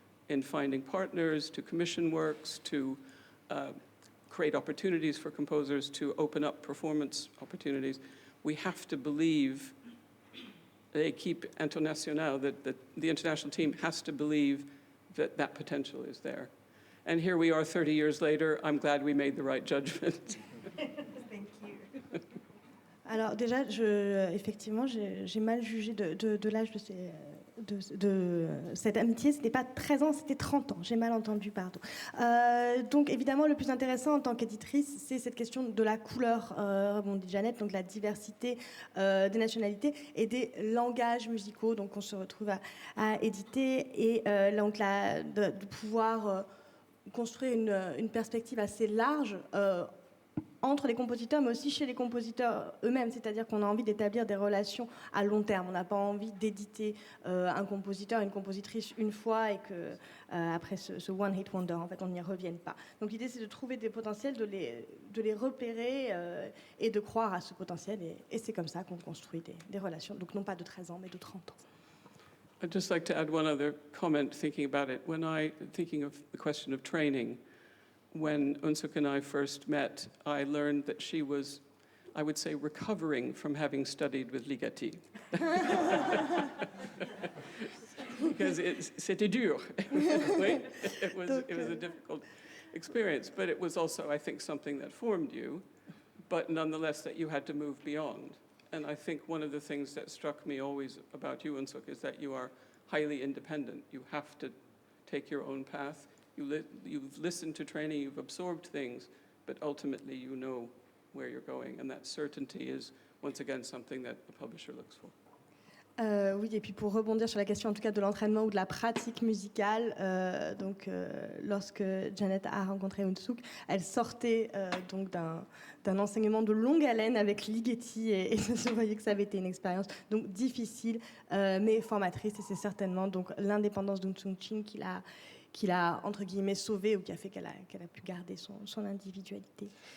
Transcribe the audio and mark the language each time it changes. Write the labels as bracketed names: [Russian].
[English] in finding partners, to commission works, to create opportunities for composers, to open up performance opportunities. We have to believe, [French] l'équipe internationale, [English] that the international team has to believe that that potential is there. And here we are 30 years later. I'm glad we made the right judgment. Thank you. [French] Alors déjà, effectivement, j'ai mal jugé de l'âge de cette amitié. C'était pas 13 ans, c'était 30 ans. J'ai mal entendu, pardon. Donc évidemment, le plus intéressant en tant qu'éditrice, c'est cette question de la couleur, dit Jeannette, donc la diversité des nationalités et des langages musicaux. Donc on se retrouve à éditer et donc de pouvoir construire une perspective assez large entre les compositeurs, mais aussi chez les compositeurs eux-mêmes. C'est-à-dire qu'on a envie d'établir des relations à long terme. On n'a pas envie d'éditer un compositeur, une compositrice une fois et que après ce [English] one hit wonder, [French] en fait, on n'y revienne pas. Donc l'idée, c'est de trouver des potentiels, de les repérer et de croire à ce potentiel. Et c'est comme ça qu'on construit des relations. Donc non pas de 13 ans, mais de 30 ans. [English] I'd just like to add one other comment thinking about it. Thinking of the question of training, when Unsuk and I first met, I learned that she was, I would say, recovering from having studied with Ligeti. Because [French] c'était dur. Oui? [English] It was a difficult experience, but it was also, I think, something that formed you, but nonetheless that you had to move beyond. And I think one of the things that struck me always about you, Unsuk, is that you are highly independent. You have to take your own path. You've listened to training, you've absorbed things, but ultimately you know where you're going. And that certainty is, once again, something that a publisher looks for. [French] Oui, et puis pour rebondir sur la question en tout cas de l'entraînement ou de la pratique musicale, lorsque Janet a rencontré Unsuk, elle sortait donc d'un enseignement de longue haleine avec Ligeti et je voyais que ça avait été une expérience donc difficile mais formatrice, et c'est certainement donc l'indépendance d'Unsuk Chin qui l'a entre guillemets sauvée ou qui a fait qu'elle a pu garder son individualité.